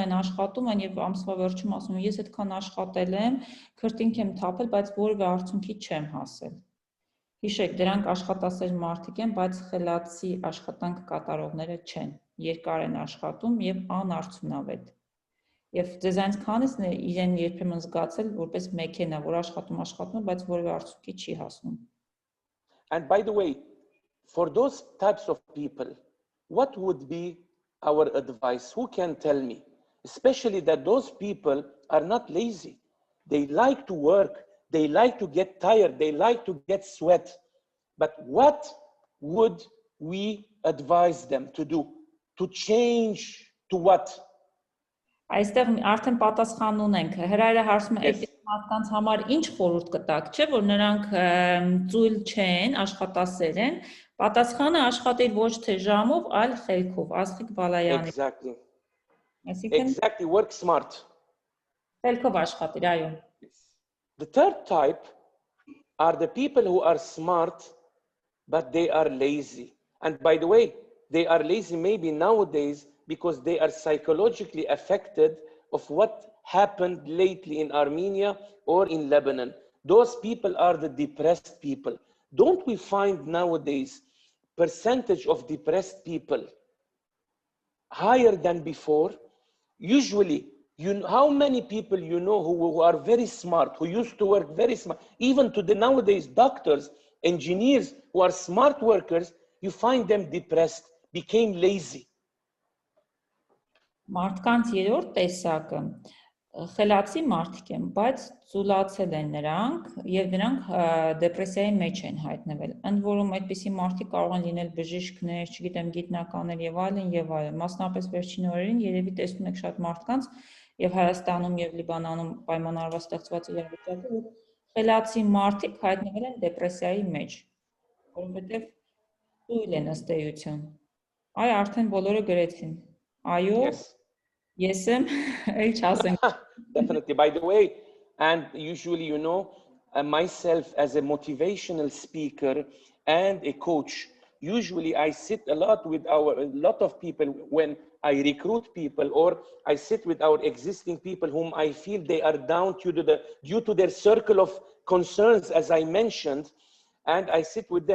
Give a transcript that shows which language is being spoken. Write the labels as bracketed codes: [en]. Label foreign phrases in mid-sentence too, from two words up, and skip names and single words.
[hy] են, աշխատում են եւ ամսվա վերջում ասում են, ես այդքան աշխատել եմ, քրտինք եմ թափել, բայց որևէ արդյունքի չեմ հասել։ Հիշեք, դրանք աշխատասեր մարդիկ են, բայց խելացի աշխատանք կատարողները չեն, երկար են աշխատում եւ անարդյունավետ։ Եվ ձեզ այնց քանիսն է իրեն երբեմն զգացել որպես մեքենա, որ աշխատում, բայց որևէ արդյունքի չի հասնում։ [en] And by the way, for those types of people, what would be our advice? Who can tell me? Especially that those people are not lazy. They like to work. They like to get tired. They like to get sweat. But what would we advise them to do? To change to what? [hy] Այստեղ արդեն պատասխան ունենք։ Հրայրը հարցում է, այդ մարդկանց համար ինչ խորհուրդ կտաք, չէ՞ որ նրանք ծույլ չեն, աշխատասեր են։ Պատասխանը աշխատել ոչ թե ժամով, այլ խելքով, Աստղիկ Բալայանի։ [en] Exactly. [hy] Այսինքն [en] Exactly, work smart. [hy] խելքով աշխատել, այո։ [en] The third type are the people who are smart, but they are lazy. And by the way, they are lazy maybe nowadays because they are psychologically affected of what happened lately in Armenia or in Lebanon. Those people are the depressed people. Don't we find nowadays percentage of depressed people higher than before? Usually, how many people you know who are very smart, who used to work very smart, even to the nowadays doctors, engineers who are smart workers, you find them depressed, became lazy. [hy] Մարդկանց երրորդ տեսակը խելացի մարդիկ են, բայց ծուլացել են նրանք եւ նրանք դեպրեսիայի մեջ են հայտնվել։ Ընդ որում այդպիսի մարդիկ կարող են լինել բժիշկներ, չգիտեմ, գիտնականներ եւ այլն եւ այլն։ Մասնապես վերջին օրերին երևի տեսնում եք շատ մարդկանց եւ Հայաստանում եւ Լիբանանում պայմանավորված ստեղծված իրավիճակը, որ խելացի մարդիկ հայտնվել են դեպրեսիայի մեջ, որովհետեւ ծույլ են ըստ էության։ Այ արդեն բոլորը գրեցին։ Այո, [en] yes, definitely. By the way, and usually, you know, myself as a motivational speaker and a coach, usually I sit a lot with a lot of people when I recruit people, or I sit with our existing people whom I feel they are down due to their circle of concerns, as I mentioned, and I sit with them.